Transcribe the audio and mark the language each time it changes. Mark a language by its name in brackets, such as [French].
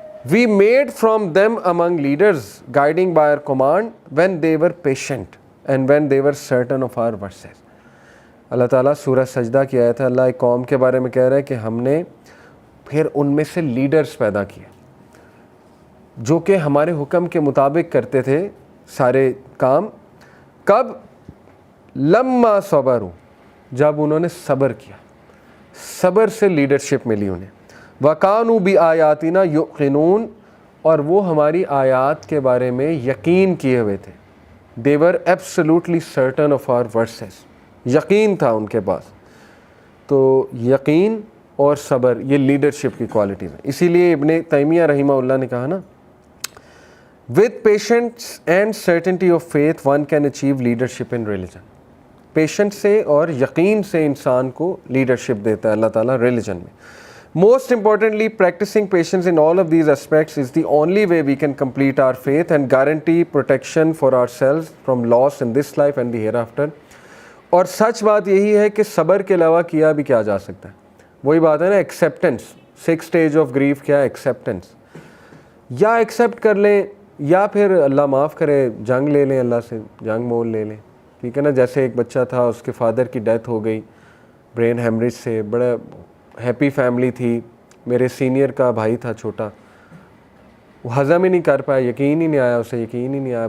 [English] We made from them among leaders guiding by our command when they were patient and when they were certain of our verses. [Urdu] اللہ تعالیٰ سورہ سجدہ کی آیت ہے, اللہ ایک قوم کے بارے میں کہہ رہا ہے کہ ہم نے پھر ان میں سے لیڈرز پیدا کیے جو کہ ہمارے حکم کے مطابق کرتے تھے سارے کام. کب؟ [Arabic] لما صبروا, [Urdu] جب انہوں نے صبر کیا, صبر سے لیڈرشپ ملی انہیں. [Arabic] وَكَانُوا بِآيَاتِنَا يُوقِنُونَ, [Urdu] اور وہ ہماری آیات کے بارے میں یقین کیے ہوئے تھے. [English] They were absolutely certain of our verses, [Urdu] یقین تھا ان کے پاس. تو یقین اور صبر یہ لیڈرشپ کی کوالٹیز ہیں. اسی لیے ابن تیمیہ رحمہ اللہ نے کہا نا, [English] with patience and certainty of faith one can achieve leadership in religion. [Urdu] Patient سے اور یقین سے انسان کو لیڈرشپ دیتا ہے اللہ تعالیٰ ریلیجن میں. [English] Most importantly, practicing patience in all of these aspects is the only way we can complete our faith and guarantee protection for ourselves from loss in this life and the hereafter. [Urdu] اور سچ بات یہی ہے کہ صبر کے علاوہ کیا بھی کیا جا سکتا ہے. وہی بات ہے نا, ایکسیپٹنس. 6 اسٹیج آف گریف کیا ہے؟ ایکسیپٹنس. یا ایکسیپٹ کر لیں یا پھر اللہ معاف کرے جنگ لے لیں, اللہ سے جنگ مول لے لیں. ٹھیک ہے نا. جیسے ایک بچہ تھا, اس کے فادر کی ڈیتھ ہو گئی برین ہیمریج سے, بڑا ہیپی فیملی تھی, میرے سینئر کا بھائی تھا چھوٹا, وہ ہضم ہی نہیں کر پایا, یقین ہی نہیں آیا اسے, یقین ہی نہیں آیا.